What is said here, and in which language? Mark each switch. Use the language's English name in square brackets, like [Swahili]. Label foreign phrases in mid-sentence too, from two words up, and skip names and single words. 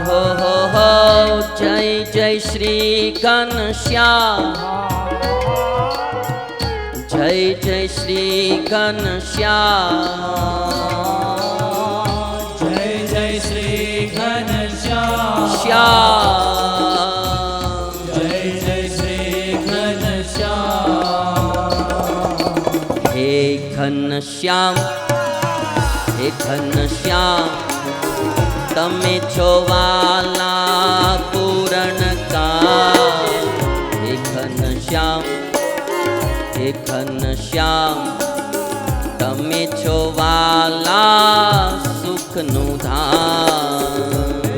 [Hindi] हो जय जय श्री घनश्याम, जय जय श्री घनश्याम, जय जय श्री घनश्याम, श्याम, जय जय श्री घनश्याम। हे घनश्याम, [Gujarati] હે ઘનશ્યામ તમે છો વાલા પૂરણ કા હે ઘનશ્યામ તમે છો વાલા સુખનું ધામ